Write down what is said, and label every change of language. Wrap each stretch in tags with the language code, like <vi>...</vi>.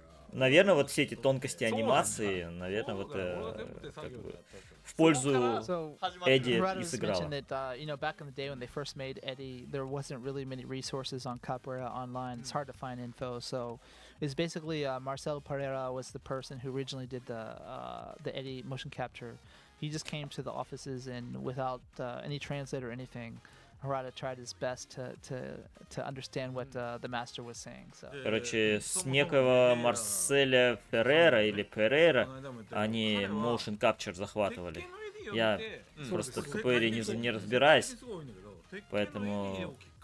<ru>Наверное, вот все эти тонкости анимации, наверное, вот как бы в пользу</ru> <en>So</en> <ru>Эдди и</ru> <en>Murata</en> <ru>сыграла.</ru> <en>mentioned that you know, back in the day when they first made Eddie, there wasn't really many resources on Capoeira online. It's hard to find info. So it's basically Marcel Pereira was the person who originally did the Eddie motion capture. He just came to the offices and without any translator or anything, Harada tried his best to understand what the master was saying. So</en> <ru>Короче, с некого Марселя Феррера или Перейра они motion capture захватывали. Я просто в КПР не разбираюсь, поэтому...</ru>